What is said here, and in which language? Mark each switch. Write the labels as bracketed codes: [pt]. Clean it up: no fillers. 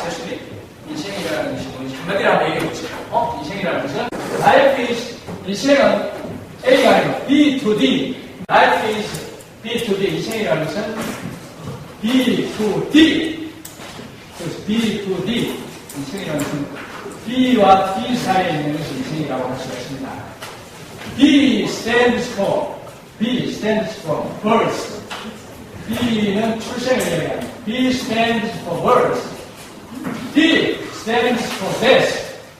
[ko] 교수님, 인생이라는 것이 뭔지 한마디로 한번 얘기해 보세요. 인생이라는 것은 [en] life is, [ko] 인생은 A가 아니고 [en] B to D. Life is B to D. [ko] 인생이라는 것은 [en] B to D. [ko] 그래서 [en] B to D. [ko] 인생이라는 것은 B와 D 사이에 있는 것이 인생이라고 할 수가 있습니다. [en] B stands for birth. [ko] B는 출생을 얘기합니다. [en] B stands for birth. D stands for death.